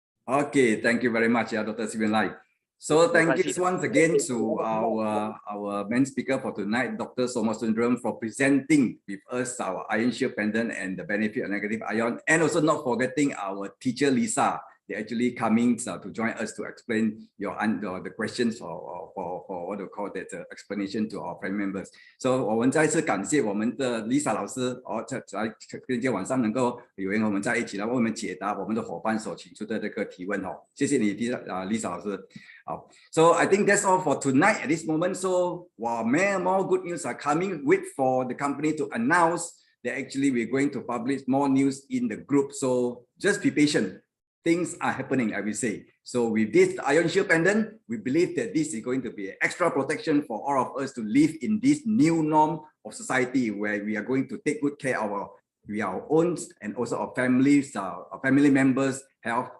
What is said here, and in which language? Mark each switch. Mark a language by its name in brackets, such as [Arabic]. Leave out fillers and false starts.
[English] Okay, thank you very much, Dr. Stephen Lai. So thank you once again to our main speaker for tonight, Dr. Somasundram, for presenting with us our IONShield pendant and the benefit of negative ion, and also not forgetting our teacher Lisa. They're actually coming to join us to explain the questions for what we call that explanation to our family members. [Chinese] So 我们再次感谢我们的 Lisa 老师在今天晚上能够有缘和我们在一起，来为我们解答我们的伙伴所提出的这个提问哦。谢谢你，Lisa 老师。 [English] 好 ，So I think that's all for tonight at this moment. So while more good news are coming, wait for the company to announce that actually we're going to publish more news in the group. So just be patient. Things are happening, I will say. So with this IONShield pendant, we believe that this is going to be extra protection for all of us to live in this new norm of society, where we are going to take good care of our own and also our families, our family members' health.